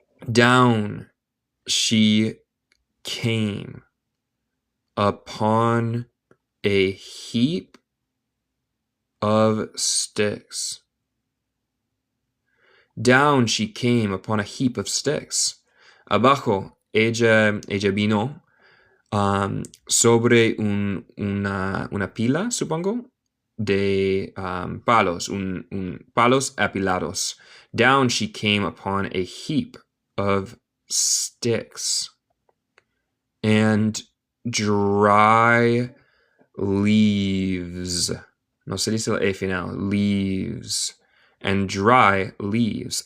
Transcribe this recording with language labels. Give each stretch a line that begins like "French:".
English: Down she came upon a heap of sticks. Down she came upon a heap of sticks.
Spanish: Abajo ella vino sobre una pila, supongo, de palos, palos apilados.
English: Down she came upon a heap of sticks and dry leaves.
Spanish: No se dice la E final. Leaves. And dry leaves.